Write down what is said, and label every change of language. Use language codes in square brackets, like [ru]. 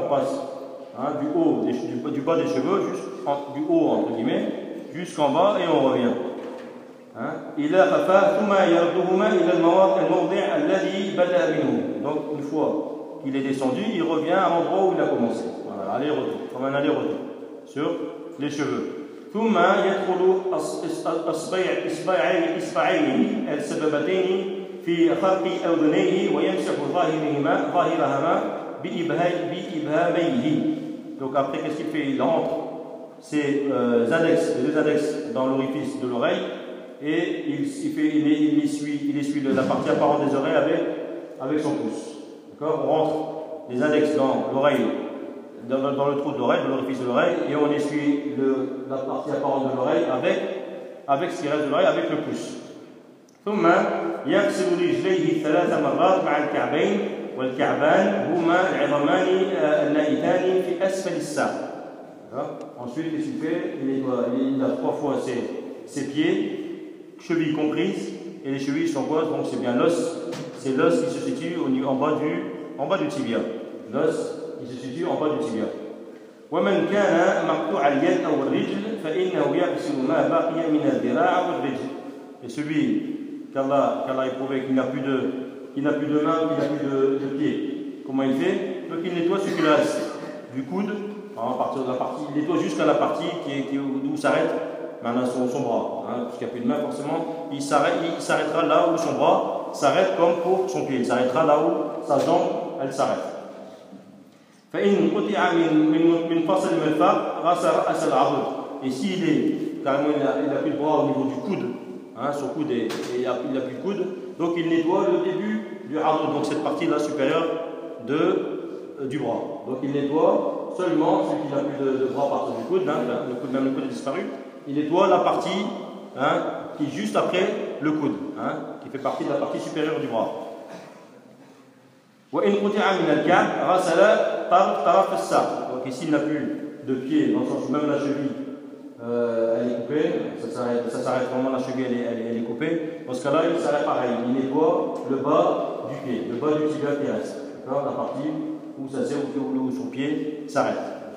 [fr] On passe du haut, du bas des cheveux, du haut entre guillemets, jusqu'en bas et on revient. [ar] Ila qafa thumma yarduhuma ila al-mawdi' alladhi bada minhu. [fr] Donc une fois qu'il est descendu, il revient à l'endroit où il a commencé. Voilà, aller-retour. Comme un aller-retour. Sur les cheveux. [ar] ثم يدخل اصبعين السببتين في خرق اذنيه ويمسح ظاهرهما بإبهاميه. [fr] Donc après, qu'est-ce qu'il fait? Il entre ses index, les deux index dans l'orifice de l'oreille et il essuie la partie apparente des oreilles avec son pouce. D'accord? On rentre les index dans l'oreille. Dans le trou de l'oreille, dans l'orifice de l'oreille, et on essuie la partie apparente de l'oreille avec ce qui reste de l'oreille, avec le pouce. [ar] ثم يغسل رجليه ثلاث مرات مع الكعبين والكعبان هما العظمان النائتان في أسفل الساق. [fr] Ensuite, qu'est-ce qu'il fait? Il a trois fois ses pieds, chevilles comprises, et les chevilles sont quoi? Donc c'est bien l'os. C'est l'os qui se situe en bas du tibia. L'os. Il se situe en bas du tibia. [ar] ومن كان مقطوع اليد أو الرجل فإنه يغسل ما بقي من الذراع والرجل. [fr] Et celui qu'Allah éprouvé, qui n'a plus de main, qui n'a plus de pied, comment il fait? Donc il nettoie ce qu'il a du coude, à partir de la partie, il nettoie jusqu'à la partie où s'arrête maintenant son bras, puisqu'il n'a plus de main forcément, il s'arrêtera là où son bras s'arrête comme pour son pied, il s'arrêtera là où sa jambe elle s'arrête. [ar] فإن قطع من فصل المرفق غسل رأس العضد. [fr] Et s'il est carrément, il n'a plus de bras au niveau du coude, son coude est, il n'a plus de coude, donc il nettoie le début du adud, donc cette partie-là supérieure du bras. Donc il nettoie seulement celui qui n'a plus de bras partout du coude, le coude, même le coude est disparu. Il nettoie la partie qui est juste après le coude, qui fait partie de la partie supérieure du bras. [ar] وإن قطع من الكعب غسل طرف الساق. [fr] Donc ici il n'a plus de pied, dans le sens où même la cheville elle est coupée, ça s'arrête vraiment, la cheville elle est coupée. Dans ce cas-là, il s'arrête pareil, il nettoie le bas du pied, le bas du tibia terrestre. D'accord, la partie où ça sert, où son pied s'arrête.